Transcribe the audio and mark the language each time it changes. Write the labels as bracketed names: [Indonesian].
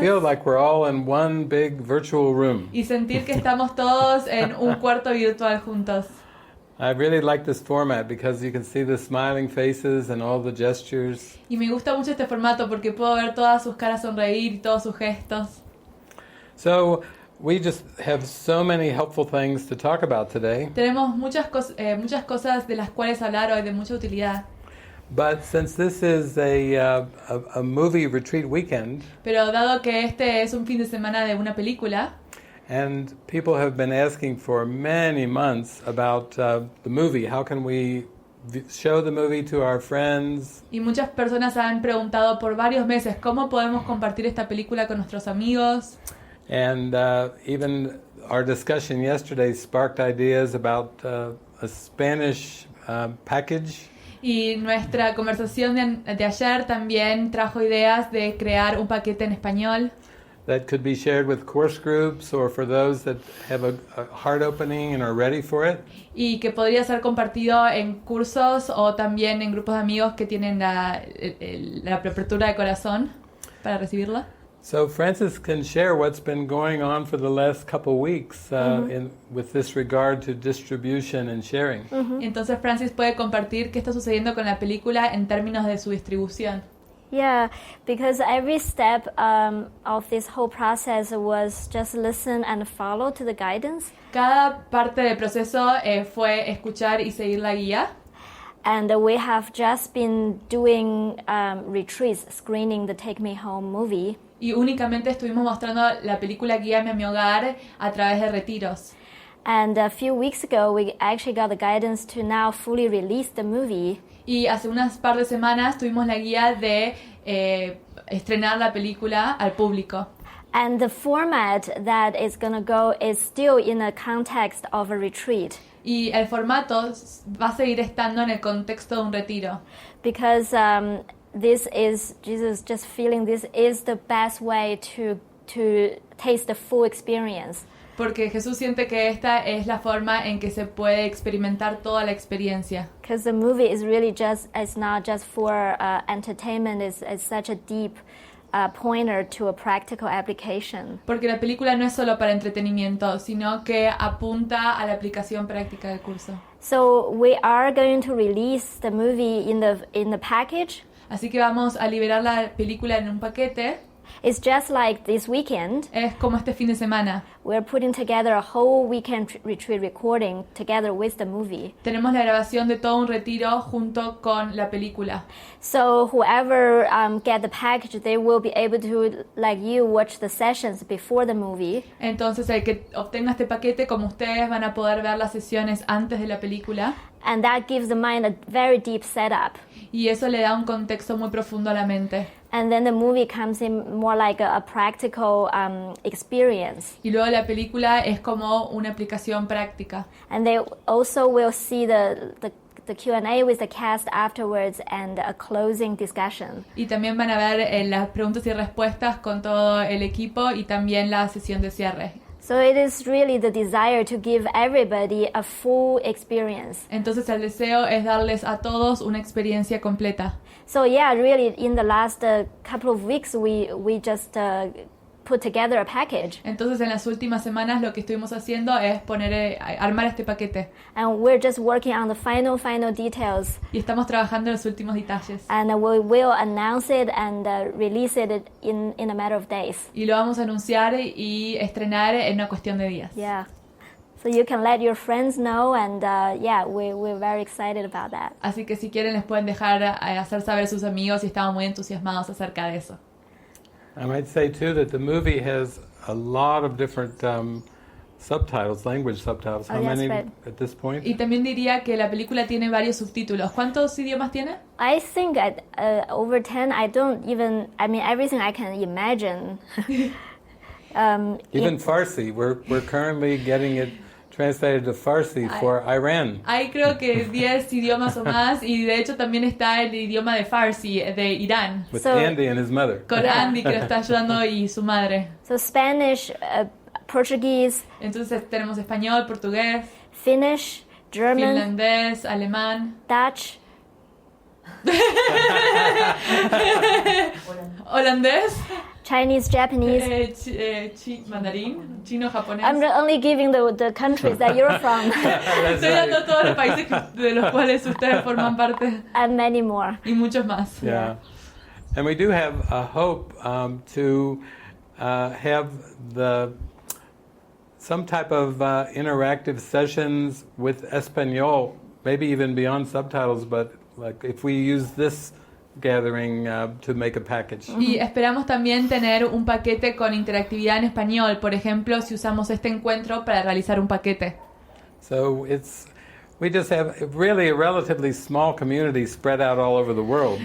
[English] Feel like we're all in one big virtual room. [Spanish] Y sentir que estamos todos en un cuarto virtual juntos. [English] I really like this format because you can see the smiling faces and all the gestures. [Spanish] Y me gusta mucho este formato porque puedo ver todas sus caras sonreír y todos sus gestos. [English] So we just have so many helpful things to talk about today. [Spanish] Tenemos muchas cosas de las cuales hablar hoy de mucha utilidad. [English] But since this is a movie retreat weekend, [Spanish] Pero dado que este es un fin de semana de una película, [English] and people have been asking for many months about the movie, how can we show the movie to our friends? [Spanish] y muchas personas han preguntado por varios meses cómo podemos compartir esta película con nuestros amigos. [English] And even our discussion yesterday sparked ideas about a Spanish package. [Spanish] Y nuestra conversación de ayer también trajo ideas de crear un paquete en español [English] That could be shared with course groups or for those that have a heart opening and are ready for it. [Spanish] y que podría ser compartido en cursos o también en grupos de amigos que tienen la apertura de corazón para recibirla. [English] So Frances can share what's been going on for the last couple weeks with this regard to distribution and sharing. [Spanish] Entonces Frances puede compartir qué está sucediendo con la película en términos de su distribución. [English] Yeah, because every step of this whole process was just listen and follow to the guidance. [Spanish] Cada parte del proceso fue escuchar y seguir la guía. [English] And we have just been doing retreats, screening the Take Me Home movie. [Spanish] Y únicamente estuvimos mostrando la película Guíame a mi hogar a través de retiros. [English] And a few weeks ago, we actually got the guidance to now fully release the movie. [Spanish] Y hace unas par de semanas tuvimos la guía de estrenar la película al público. [English] And the format that is going to go is still in the context of a retreat. [Spanish] Y el formato va a seguir estando en el contexto de un retiro. [English] Because this is Jesus just feeling this is the best way to taste the full experience. [Spanish] Porque Jesús siente que esta es la forma en que se puede experimentar toda la experiencia. [English] Because the movie is really it's not just for entertainment, it's such a deep pointer to a practical application. [Spanish] Porque la película no es solo para entretenimiento, sino que apunta a la aplicación práctica del curso. [English] So we are going to release the movie in the package. [Spanish] Así que vamos a liberar la película en un paquete. [English] It's just like this weekend. [Spanish] Es como este fin de semana. [English] We're putting together a whole weekend retreat recording together with the movie. [Spanish] Tenemos la grabación de todo un retiro junto con la película. [English] So whoever get the package, they will be able to, like you, watch the sessions before the movie. [Spanish] Entonces el que obtenga este paquete, como ustedes, van a poder ver las sesiones antes de la película. [English] And that gives the mind a very deep setup. [Spanish] Y eso le da un contexto muy profundo a la mente. [English] And then the movie comes in more like a practical experience. [Spanish] Y luego la película es como una aplicación práctica. [English] And they also will see the Q&A with the cast afterwards and a closing discussion. [Spanish] Y también van a ver las preguntas y respuestas con todo el equipo y también la sesión de cierre. [English] So it is really the desire to give everybody a full experience. [Spanish] Entonces el deseo es darles a todos una experiencia completa. [English] So yeah, really in the last couple of weeks we just put together a package. [Spanish] Entonces en las últimas semanas lo que estuvimos haciendo es armar este paquete. [English] And we're just working on the final details. [Spanish] Y estamos trabajando en los últimos detalles. [English] And we will announce it and release it in a matter of days. [Spanish] Y lo vamos a anunciar y estrenar en una cuestión de días. [English] Yeah. So you can let your friends know and we're very excited about that. [Spanish] Así que si quieren les pueden dejar hacer saber a sus amigos y estamos muy entusiasmados acerca de eso. [English] I might say too that the movie has a lot of different subtitles, language subtitles. How many right. at this point? [Spanish] Y también diría que la película tiene varios subtítulos. ¿Cuántos idiomas tiene? [English] I think over 10, everything I can imagine. Even Farsi, we're currently getting it translated to Farsi for Iran. [Spanish] Hay creo que 10 idiomas o más y de hecho también está el idioma de Farsi de Irán. [English] With Andy and his mother. [Spanish] Con Andy que lo está ayudando y su madre. [English] So Spanish, Portuguese. [Spanish] Entonces tenemos español, portugués, [English] Finnish, German, [Spanish] finlandés, alemán, [English] Dutch, [Spanish] holandés, [English] Chinese, Japanese. [Spanish] mandarín, chino, japonés. [English] I'm only giving the countries that you're from, [Spanish] Estoy dando todos los países de los cuales ustedes forman parte [English] and many more. [Spanish] y muchos más. [English] Yeah. And we do have a hope to have some type of interactive sessions with Espanol, maybe even beyond subtitles, but like if we use this gathering to make a package. [Spanish] Y esperamos también tener un paquete con interactividad en español, por ejemplo, si usamos este encuentro para realizar un paquete. [English] So we just have really a relatively small community spread out all over the world.